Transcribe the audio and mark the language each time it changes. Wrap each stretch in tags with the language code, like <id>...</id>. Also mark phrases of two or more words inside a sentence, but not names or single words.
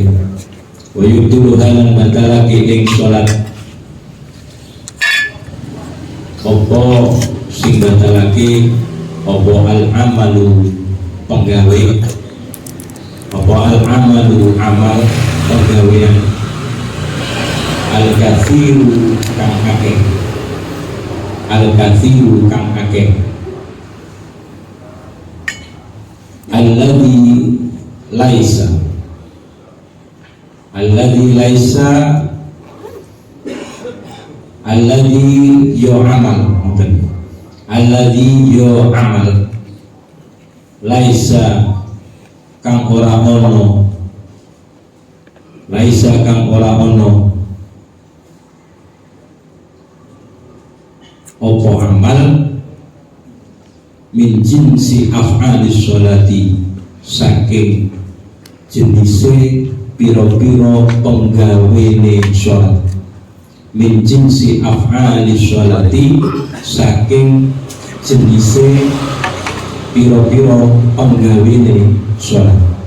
<ar>ويبطل حالا</ar> <jv>batalaki ing salat apa sing batalaki apa al amalu penggawe apa al amalu amal penggawean al kathiru kang akeh al kathiru kang akeh</jv> <ar>الذي ليس</ar> <jv>alladhi yo amal alladhi yo amal laisa kang ora ono opo amal</jv> <ar>من جنس أفعال الصلاة</ar> <jv>saking jenise piro-piro penggawene sholat</jv> <ar>من جنس أفعال الصلاة</ar> <jv>saking jenise piro-piro penggawene sholat</jv>